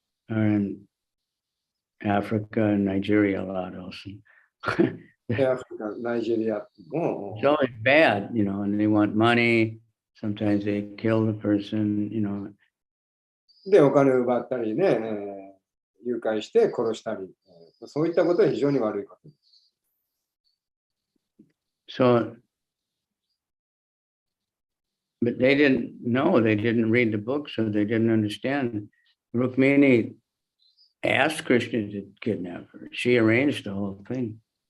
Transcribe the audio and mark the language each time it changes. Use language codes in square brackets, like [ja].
[en] Or in Africa and Nigeria a lot also. [ja] で、アフリカ、ナイジェリアも、 [en] It's always bad, and they want money. Sometimes they kill the person, [ja] で、お金を奪ったりね、誘拐して殺したり、そういったことは非常に悪いことです。 [en] So, but they didn't know, they didn't read the book, so they didn't understand. Rukmini asked Krishna to kidnap her. She arranged the whole thing.